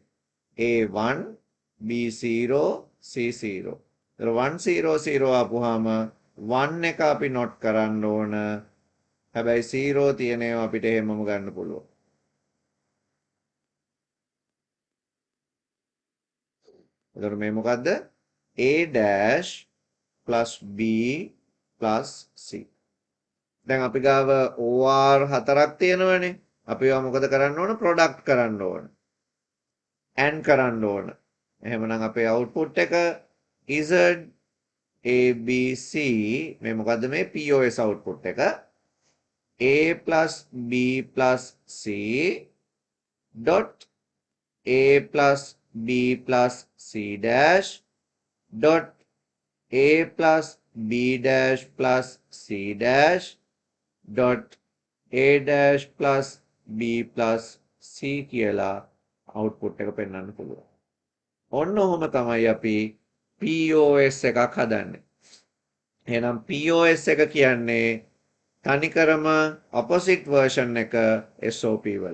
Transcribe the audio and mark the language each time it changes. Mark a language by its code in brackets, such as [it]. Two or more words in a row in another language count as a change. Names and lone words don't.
[en] A1 B0 C0. [si] ඒතර 1 0 0 ආපුවාම 1 එක අපි නොට් කරන්න ඕන. හැබැයි 0 තියෙන ඒවා අපිට එහෙමම ගන්න පුළුවන්. එතකොට මේ මොකද්ද? [en] A dash plus B plus C. [si] දැන් අපි ගාව OR හතරක් තියෙනවනේ. අපි ඒවා මොකද කරන්න ඕන? ප්‍රොඩක්ට් කරන්න ඕන. AND කරන්න ඕන. එහෙමනම් අපේ අවුට්පුට් එක Z ABC මේ මොකද්ද මේ [en] POS output [si] එක [en] A plus B plus C dot A plus B plus C dash dot A plus B dash plus C dash dot A dash plus B plus C [si] කියලා අවුට්පුට් එක පෙන්වන්න පුළුවන්. ඔන්න ඔහොම තමයි අපි POS එකක් හදන්නේ. එහෙනම් POS එක කියන්නේ තනිකරම [en] opposite version [si] එක SOP වල.